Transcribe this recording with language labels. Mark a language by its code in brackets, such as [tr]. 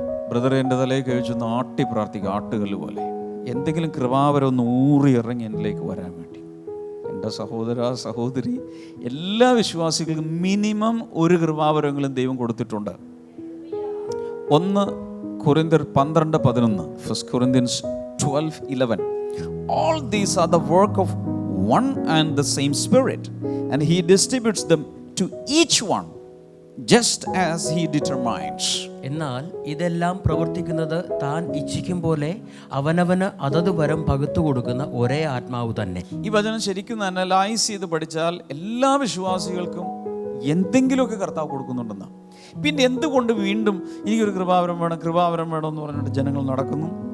[ml] ബ്രദറെ, എൻ്റെ തലയിൽ കഴിച്ചൊന്ന് ആട്ടി പ്രാർത്ഥിക്കുക, ആട്ടുകല്ല് പോലെ. എന്തെങ്കിലും കൃപാവരം ഒന്ന് ഊറി ഇറങ്ങി എന്നിലേക്ക് വരാൻ വേണ്ടി. എൻ്റെ സഹോദര സഹോദരി, എല്ലാ വിശ്വാസികൾക്കും മിനിമം ഒരു കൃപാവരങ്ങളും ദൈവം കൊടുത്തിട്ടുണ്ട്. 1 കൊരിന്ത്യർ 12:11, 1 Corinthians 12:11. [en] All these are the work of one and the same Spirit, and He distributes them to each one just as He determines. [ml] എന്നാൽ ഇതെല്ലാം പ്രവർത്തിക്കുന്നത് താൻ ഇച്ഛിക്കും പോലെ അവനവന് അതത് വരം പകുത്തു കൊടുക്കുന്ന ഒരേ ആത്മാവ് തന്നെ. ഈ വചനം ശരിക്കും അനലൈസ് ചെയ്ത് പഠിച്ചാൽ എല്ലാ വിശ്വാസികൾക്കും എന്തെങ്കിലുമൊക്കെ കർത്താവ് കൊടുക്കുന്നുണ്ടെന്നാ. പിന്നെ എന്തുകൊണ്ട് വീണ്ടും എനിക്കൊരു കൃപാവരം വേണം എന്ന് പറഞ്ഞിട്ട് ജനങ്ങൾ നടക്കുന്നു?